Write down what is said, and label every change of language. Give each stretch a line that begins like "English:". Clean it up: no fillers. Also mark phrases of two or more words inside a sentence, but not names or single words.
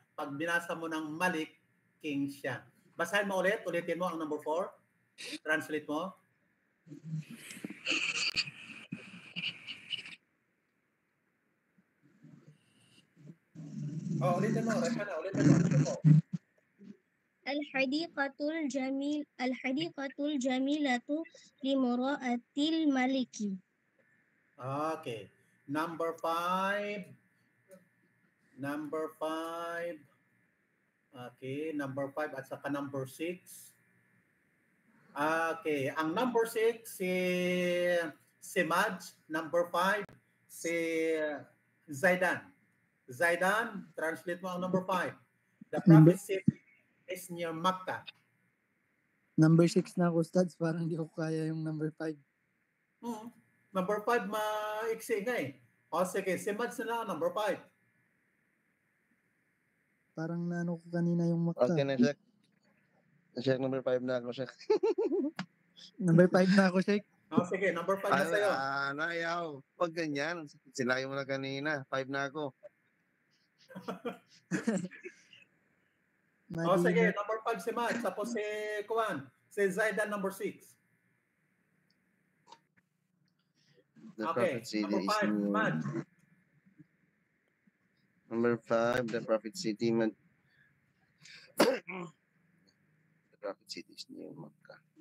Filipino: Pag binasa mo ng malik, king siya. Basahin mo ulitin mo ang number 4. Translate mo. Ulitin mo. Ulitin mo.
Arabic: الحديقة الجميلة لامرأة الملك. Okay. Number 5. Number 5. Okay, number 5 at saka number 6. Okay, ang number 6 si Madj, number 5 si Zaidan. Zaidan, translate mo ang number 5. The Number-
English: prophet city is near Makkah.
Filipino: Number 6 na ako, Stads. Parang di ko kaya yung number 5. Number 5 maiksi nga eh. O sige, si Madj na lang number 5. Parang naano ko kanina yung Makkah. Okay na, Shek. Shek, number 5 na ako, Shek. Number 5 na ako, Sheikh. O sige, number 5 na sa'yo. Nayaw. Pag ganyan, sinabi mo na kanina. 5 na ako. O sige, number 5 si Madj. Tapos si Kuan. Si Zaidan, number 6.
English: The Okay, prophet city number is 5, near. Madj. Number 5, the prophet city. The prophet city is near Makkah.